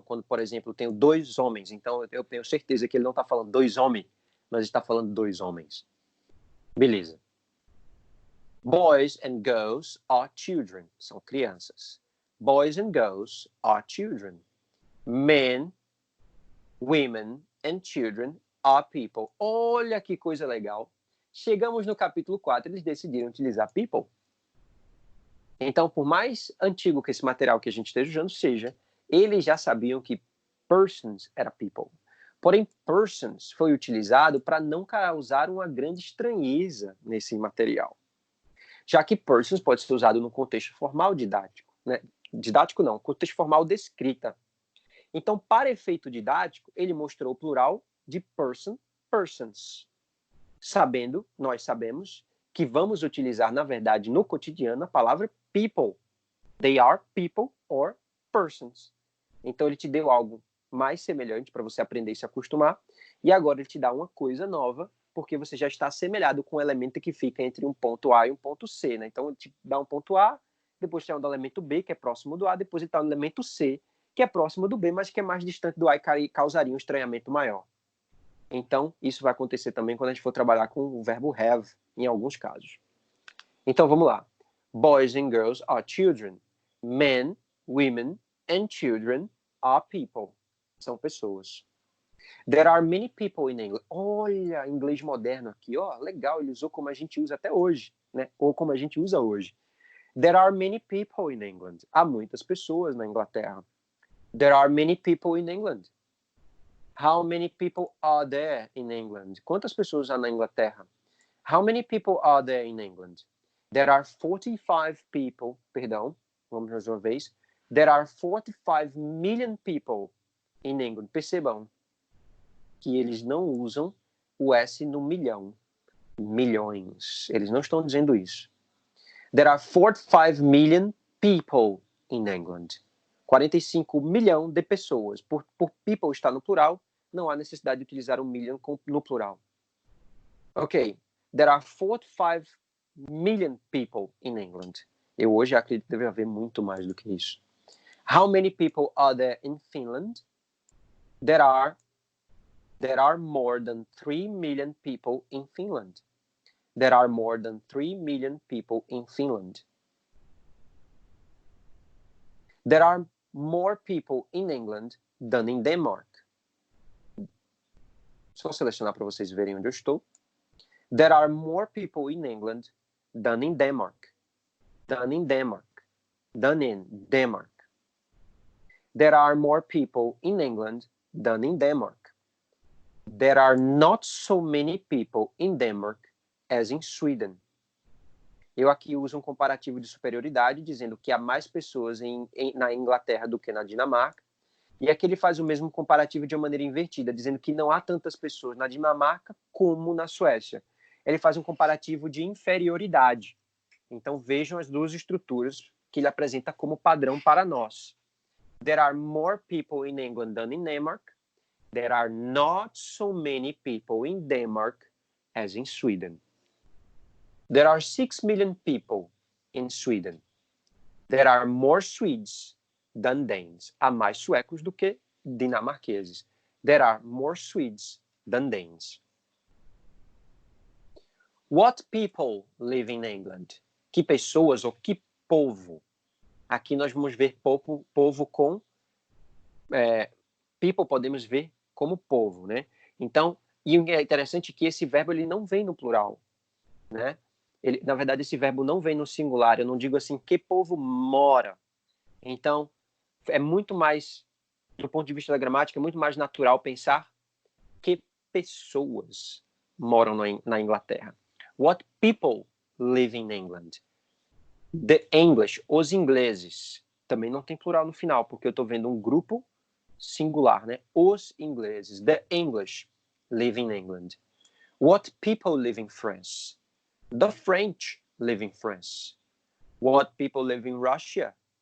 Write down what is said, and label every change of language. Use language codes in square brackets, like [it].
[pt] Quando, por exemplo, eu tenho dois homens, então eu tenho certeza que ele não está falando dois homens, mas está falando dois homens. Beleza. [en] Boys and girls are children. [pt] São crianças. [en] Boys and girls are children. Men, women and children are people. [pt] Olha que coisa legal. Chegamos no capítulo 4, eles decidiram utilizar people. Então, por mais antigo que esse material que a gente esteja usando seja, eles já sabiam que persons era people. Porém, persons foi utilizado para não causar uma grande estranheza nesse material. Já que persons pode ser usado no contexto formal didático. Né? Didático não, contexto formal de escrita. Então, para efeito didático, ele mostrou o plural de person, persons. Nós sabemos que vamos utilizar, na verdade, no cotidiano, a palavra people. [en] They are people or persons. [pt] Então, ele te deu algo mais semelhante para você aprender e se acostumar. E agora ele te dá uma coisa nova, porque você já está assemelhado com o elemento que fica entre um ponto A e um ponto C. Né? Então, ele te dá um ponto A, depois tem um do elemento B, que é próximo do A, depois ele está no elemento C, que é próximo do B, mas que é mais distante do A e causaria um estranhamento maior. Então, isso vai acontecer também quando a gente for trabalhar com o verbo have, em alguns casos. Então, vamos lá. [en] Boys and girls are children. Men, women and children are people. [pt] São pessoas. [en] There are many people in English. [pt] Olha, inglês moderno aqui. Ó, legal, ele usou como a gente usa até hoje, né? Ou como a gente usa hoje. [en] There are many people in England. [pt] Há muitas pessoas na Inglaterra. [en] There are many people in England. How many people are there in England? [pt] Quantas pessoas há na Inglaterra? [en] How many people are there in England? There are 45 people, [pt] perdão, vamos mais uma vez. [en] There are 45 million people in England. [pt] Percebam que eles não usam o S no milhão. Milhões. Eles não estão dizendo isso. There are 45 million people in England. 45 milhões de pessoas. Por people estar no plural, não há necessidade de utilizar o million no plural. Ok. There are 45 million people in England. Eu hoje acredito que deve haver muito mais do que isso. [en] How many people are there in Finland? There are more than 3 million people in Finland. There are more than 3 million people in Finland. There are more people in England than in Denmark. [pt] Só selecionar para vocês verem onde eu estou. [en] There are more people in England than in Denmark. Than in Denmark. Than in Denmark. There are more people in England than in Denmark. There are not so many people in Denmark as in Sweden. [pt] Eu aqui uso um comparativo de superioridade, dizendo que há mais pessoas na Inglaterra do que na Dinamarca. E aqui ele faz o mesmo comparativo de uma maneira invertida, dizendo que não há tantas pessoas na Dinamarca como na Suécia. Ele faz um comparativo de inferioridade. Então vejam as duas estruturas que ele apresenta como padrão para nós. [en] There are more people in England than in Denmark. There are not so many people in Denmark as in Sweden. There are 6 million people in Sweden. There are more Swedes than Danes. [pt] Há mais suecos do que dinamarqueses. [en] There are more Swedes than Danes. What people live in England? [pt] Que pessoas ou que povo? Aqui nós vamos ver povo com... people podemos ver como povo, né? Então, e é interessante que esse verbo ele não vem no plural, né? Na verdade, esse verbo não vem no singular. Eu não digo assim, que povo mora. Então, é muito mais, do ponto de vista da gramática, é muito mais natural pensar que pessoas moram na Inglaterra. [en] What people live in England? The English, [pt] os ingleses. Também não tem plural no final, porque eu estou vendo um grupo singular, né? Os ingleses. [en] The English live in England. What people live in France? The French live in France. What people live in Russia?